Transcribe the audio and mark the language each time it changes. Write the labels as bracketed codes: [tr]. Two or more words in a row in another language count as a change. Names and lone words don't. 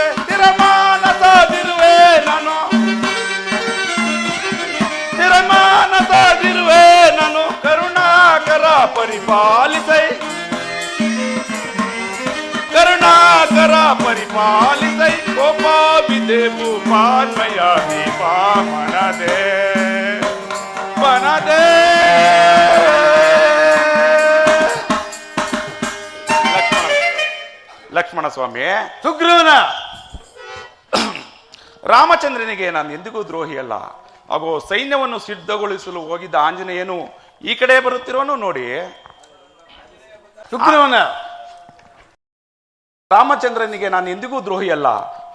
[kn] ತಿರಮಾನಸದಿರುವೆ ನಾನು, ತಿರಮಾನಸದಿರುವೆ ನಾನು, ಕರುಣಾಕರ ಪರಿಪಾಲಿಸೈ, ಕರುಣಾಕರ ಪರಿಪಾಲಿಸೈ. ಕೋಪವಿದೆ ಭೂಪಾನ್ಮಯ ದೀಪ ಮನದೆ, ಮನದೆ. ಲಕ್ಷ್ಮಣ ಲಕ್ಷ್ಮಣ ಸ್ವಾಮಿ. ಸುಗ್ರೀವನ ರಾಮಚಂದ್ರನಿಗೆ ನಾನು ಎಂದಿಗೂ ದ್ರೋಹಿ ಅಲ್ಲ. ಹಾಗೂ ಸೈನ್ಯವನ್ನು ಸಿದ್ಧಗೊಳಿಸಲು ಹೋಗಿದ್ದ ಆಂಜನೇಯನು ಈ ಕಡೆ ಬರುತ್ತಿರೋನು ನೋಡಿ. ಸುಗ್ರೀವನ ರಾಮಚಂದ್ರನಿಗೆ ನಾನು ಎಂದಿಗೂ ದ್ರೋಹಿ ಅಲ್ಲ.